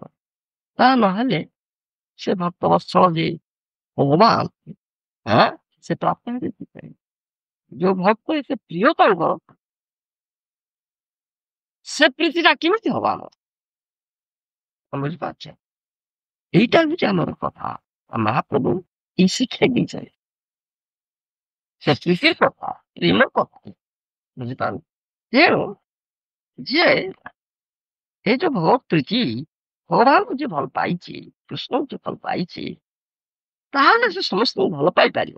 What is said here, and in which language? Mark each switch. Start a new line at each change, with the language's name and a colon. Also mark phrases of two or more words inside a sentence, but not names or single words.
Odia: ତା ନହେଲେ ସେ ଭକ୍ତ ବତ୍ସଳ ଯିଏ ଭଗବାନ ସେ ପ୍ରାପ୍ତ ହେବେ। ଯୋଉ ଭକ୍ତ ଏତେ ପ୍ରିୟ ତାଙ୍କର, ସେ ପ୍ରୀତିଟା କେମିତି ହବ ଆମର? ବୁଝିପାରୁଛେ?
Bangla: এইটা হচ্ছে আমার কথা। মহাপ্রভু এই শিক্ষাই দিয়েছেন।
Odia: ସେ ସ୍ଥିତିର କଥା ପ୍ରେମ କଥା ବୁଝିପାରୁ। ତେଣୁ ଯିଏ ଏ ଯୋଉ ଭଗବତ ପ୍ରୀତି ଭଗବାନଙ୍କୁ ଯିଏ ଭଲ ପାଇଛି, କୃଷ୍ଣଙ୍କୁ ଯିଏ ଭଲ ପାଇଛି, ତାହେଲେ ସେ ସମସ୍ତଙ୍କୁ ଭଲ ପାଇପାରିବ।